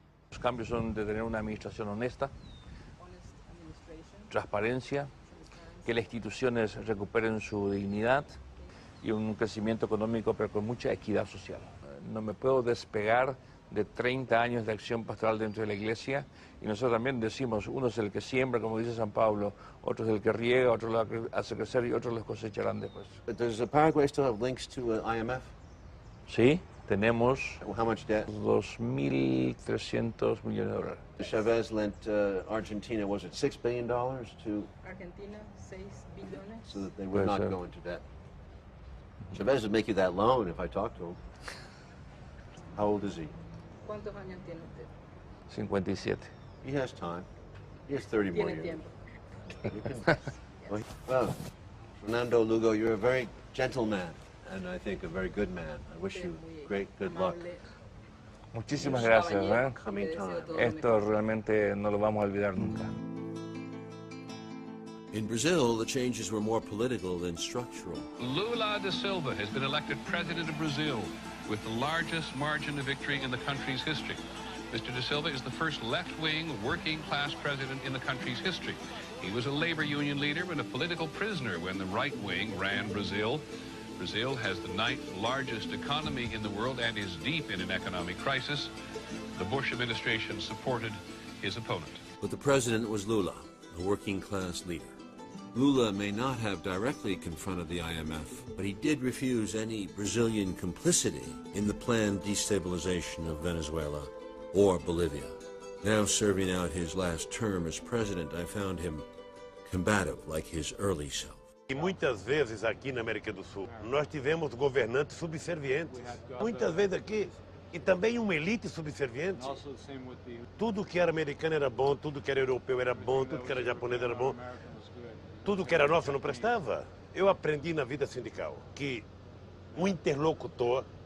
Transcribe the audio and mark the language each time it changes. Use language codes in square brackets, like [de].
[es] Los cambios son de tener una administración honesta, transparencia, que las instituciones recuperen su dignidad y un crecimiento económico, pero con mucha equidad social. No me puedo despegar de 30 años de acción pastoral dentro de la Iglesia, y nosotros también decimos, uno es el que siembra, como dice San Pablo, otro es el que riega, otro lo hace crecer y otros los cosecharán después. [en] Does Paraguay still have links to IMF? [es] Sí, tenemos [en] How much debt? [es] 2.300 millones de dólares. [en] Chavez lent Argentina, was it $6 billion to... [es] Argentina, 6 billones. [en] So that they would not go into debt. Chavez would make you that loan if I talked to him. How old is he? [es] ¿Cuántos años tiene usted? 57. [en] He has time. He has 30 more years. Well, Fernando Lugo, you're a very gentle man, and I think a very good man. I wish you great good luck. [es] Muchísimas gracias. Esto realmente no lo vamos a olvidar nunca. [en] In Brazil, the changes were more political than structural. Lula da Silva has been elected president of Brazil with the largest margin of victory in the country's history. Mr. da Silva is the first left-wing, working-class president in the country's history. He was a labor union leader and a political prisoner when the right wing ran Brazil. Brazil has the 9th largest economy in the world and is deep in an economic crisis. The Bush administration supported his opponent. But the president was Lula, a working-class leader. Lula may not have directly confronted the IMF, but he did refuse any Brazilian complicity in the planned destabilization of Venezuela or Bolivia. Now serving out his last term as president, I found him combative like his early self. [pt] E muitas vezes aqui na América do Sul, nós tivemos governantes subservientes. Muitas vezes aqui, e também uma elite subserviente. Tudo que era americano era bom, tudo que era europeu era bom, tudo que era japonês era bom. Tudo que era nosso não prestava. Eu aprendi na vida sindical que um interlocutor